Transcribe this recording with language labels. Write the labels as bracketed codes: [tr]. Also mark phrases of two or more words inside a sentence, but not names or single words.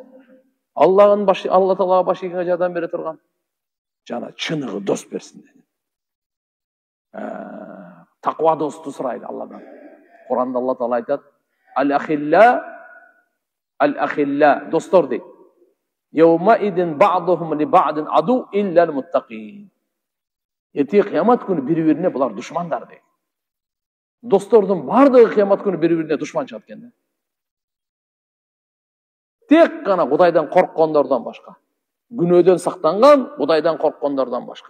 [ky] Алла Таалага баш ийгенге жардам бере турган жана чыныгы дос берсин. Таква досту сурайды Алладан. Кур'анда Алла Таала айтат: Ал-ахилла, достор дейт. [ar] يومئذ بعضهم لبعض عدو إلا المتقين. [ky] Эртең кыямат күнү бири-бирине булар душмандар дейт. Достордун бардыгы кыямат күнү бири-бирине душман чыгат экен. Тек гана Кудайдан корккондордон башка. Күнөөдөн сактанган, Кудайдан корккондордон башка.